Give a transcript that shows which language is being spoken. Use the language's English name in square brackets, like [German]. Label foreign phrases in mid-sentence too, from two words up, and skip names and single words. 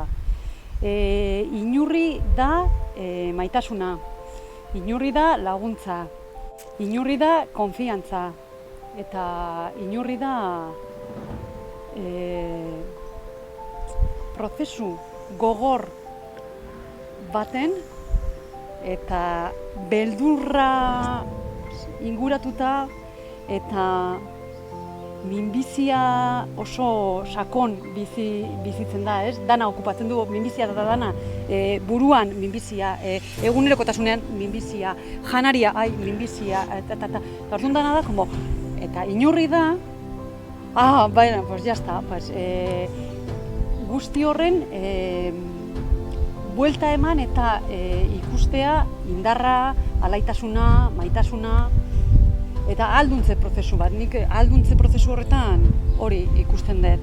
[Basque] Inurri da maitasuna, inurri da laguntza, inurri da konfiantza, eta inurri da prozesu gogor baten eta beldurra inguratuta eta minbizia oso sakon bizitzen da, ez? Dana okupatzen du minbizia da dana, buruan minbizia, egunerokotasunean minbizia, janaria, minbizia, eta orduan dana da, eta inurri da, [Spanish] pues ya está, [Basque] guzti horren buelta eman eta ikustea indarra, alaitasuna, maitasuna, eta ahalduntze prozesu bat. Nik ahalduntze prozesu horretan hori ikusten dut.